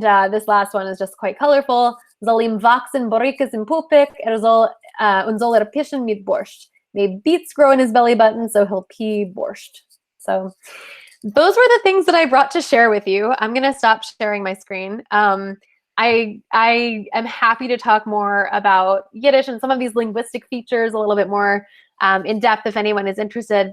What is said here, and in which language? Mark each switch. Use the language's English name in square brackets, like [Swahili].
[English] This last one is just quite colorful. [Yiddish] Soll ihm wachsen Borikes im Pupik, soll pischen mit Borscht. [English] May beets grow in his belly button, so he'll pee borscht. So those were the things that I brought to share with you. I'm going to stop sharing my screen. I am happy to talk more about Yiddish and some of these linguistic features a little bit more in depth if anyone is interested.